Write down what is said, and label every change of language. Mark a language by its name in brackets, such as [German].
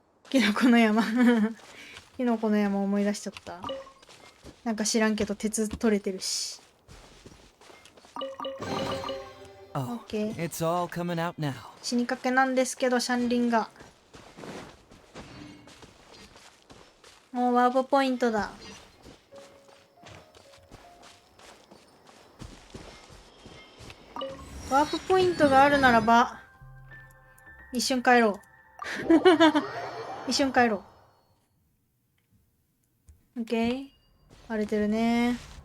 [Japanese] キノコの山キノコの山思い出しちゃった。なんか知らんけど鉄取れてるし。 [English] Oh, it's all coming out now. [Japanese] 死にかけなんですけどシャンリンが。もうワープポイントだ。ワープポイントがあるならば一瞬帰ろう一瞬帰ろう。オッケー。荒れてるね。